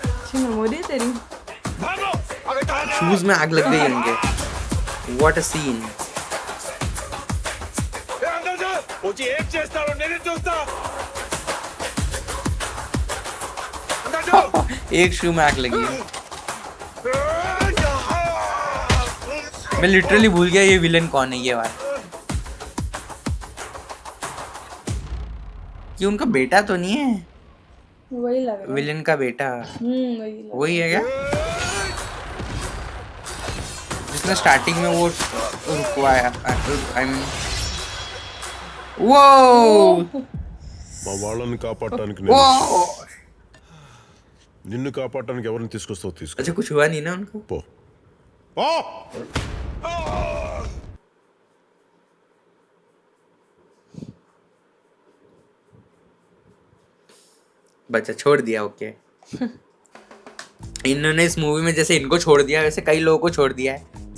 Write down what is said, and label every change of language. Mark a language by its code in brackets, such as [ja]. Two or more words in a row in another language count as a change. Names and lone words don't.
[hi] अच्छी मेमोरी है तेरी। भागो अबे कहाँ गया? शूज में आग लग गई उनके। [en] what a scene. [hi] ఏ, अंदर जा ओजी एक [te] చేస్తాడు నేను చూస్తా [hi] अंदर जाओ एक शू में आग लगी है। मैं लिटरली भूल गया ये विलन कौन है ये वाला। कि उनका बेटा तो नहीं है वही लग रहा है। विलन का बेटा? वही लग रहा वही है क्या जिसने स्टार्टिंग में वो रुकवाया? [en] I mean [hi] वो [te] మా వాళ్ళని కాపాడటానికి [hi] वो [te] నిన్ను కాపాడటానికి ఎవరిని తీసుకొస్తావు తీసుకో [hi] अच्छा कुछ हुआ नहीं ना उनको? [te] పో పో [hi] बच्चा छोड़ दिया। ओके इन्होंने इस मूवी में जैसे इनको छोड़ दिया वैसे कई लोगों को छोड़ दिया है।